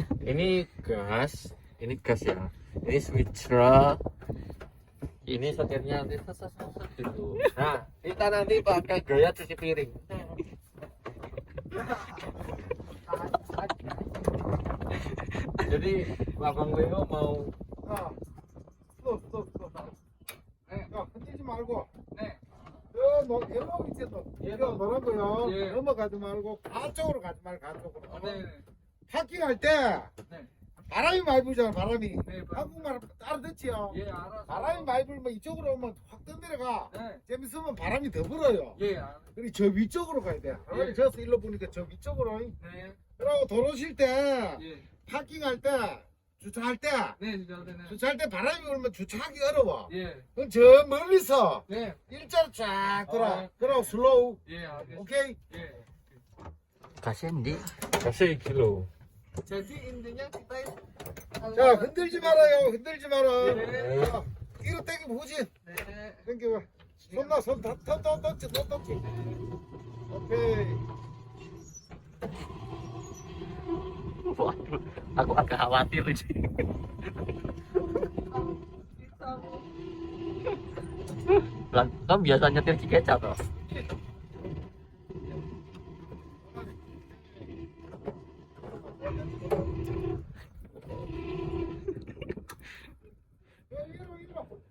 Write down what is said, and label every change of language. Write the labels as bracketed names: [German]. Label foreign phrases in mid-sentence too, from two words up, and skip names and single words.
[Indonesian] Ini gas ya. Ini switcher. Ini setirnya nanti sesat gitu. Nah, kita nanti pakai gaya cuci piring. Jadi Abang Leo mau [Korean] 아, 스톱. 흔들지 말고. 네. 너 일로 밑에 또. 이거 뭐라고요? 예. 넘어가지 말고 가쪽으로 가지 말고 가쪽으로. 네. 파킹할 때 네. 바람이 많이 불잖아. 바람이. 네. 한국말 알아듣지요? 예, 알았어. 바람이 많이 불면 이쪽으로 오면 확 떠내려가. 네. 재밌으면 바람이 더 불어요. 예, 알았어. 그리고 저 위쪽으로 가야 돼. 예. 저서 일로 보니까 저 위쪽으로. 네. 그러고 돌아오실 때 예. 파킹할 때 주차할 때 네, 진짜 네. 주차할 때 바람이 불면 주차하기 어려워. 예. 그럼 저 멀리서 네. 일자로 쫙 돌아. 아. 그러고 슬로우. 예, 알겠습니다. 오케이? 예. [Indonesian] Gasnya di. kasih kilo. jadi intinya kita [Korean] 자, 흔들지 말아요. 흔들지 마라. 네. 자, 뒤로 당기면 후진. 네. 당겨봐. 손 떴지. 오케이. [Indonesian] Waduh, aku agak khawatir ini. Kamu biasa nyetir Cikeca toh? [Korean] 위로.